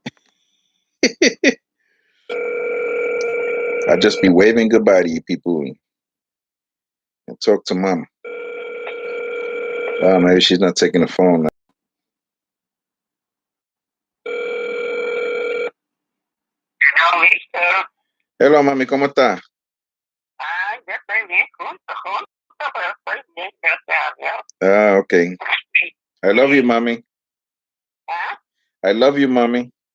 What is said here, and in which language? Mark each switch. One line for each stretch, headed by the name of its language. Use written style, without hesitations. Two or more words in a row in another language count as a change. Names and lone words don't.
English: I just be waving goodbye to you people and talk to mama. Maybe she's not taking the phone now. Hello,
Spanish: mami, ¿cómo está? Yo estoy bien, pero estoy bien, gracias a Dios.
English: Okay. I love you, mommy. ¿Ah? I love you, mommy.